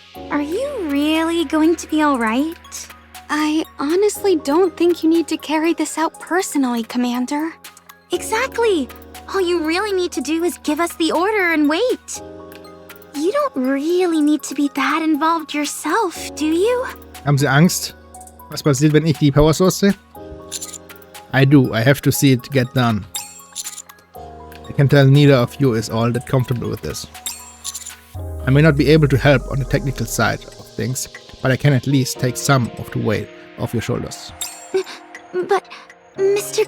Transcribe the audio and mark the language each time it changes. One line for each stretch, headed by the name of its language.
English: Are you really going to be alright? I honestly don't think you need to carry this out personally, Commander. Exactly! All you really need to do is give us the order and wait. You don't really need to be that involved yourself, do you?
German: Haben Sie Angst? Was passiert, wenn ich die Power Source sehe?
English: I do. I have to see it get done. I can tell neither of you is all that comfortable with this. I may not be able to help on the technical side of things, but I can at least take some of the weight off your shoulders. But, Mr.